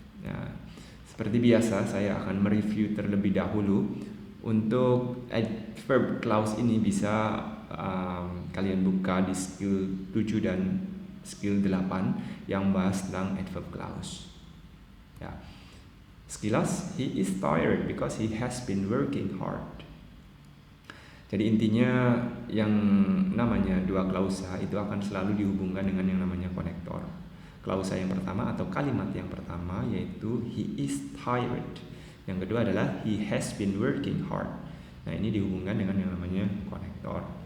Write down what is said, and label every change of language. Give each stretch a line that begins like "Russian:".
Indonesian: Nah, seperti biasa saya akan mereview terlebih dahulu. Untuk adverb clause ini bisa kalian buka di skill 7 dan skill 8 yang bahas tentang adverb clause. Ya.
English: Sekilas, he is tired because he has been working hard.
Indonesian: Jadi intinya yang namanya dua klausa itu akan selalu dihubungkan dengan yang namanya konektor. Klausa yang pertama atau kalimat yang pertama yaitu
English: he is tired.
Indonesian: Yang kedua adalah
English: he has been working hard.
Indonesian: Nah, ini dihubungkan dengan yang namanya konektor.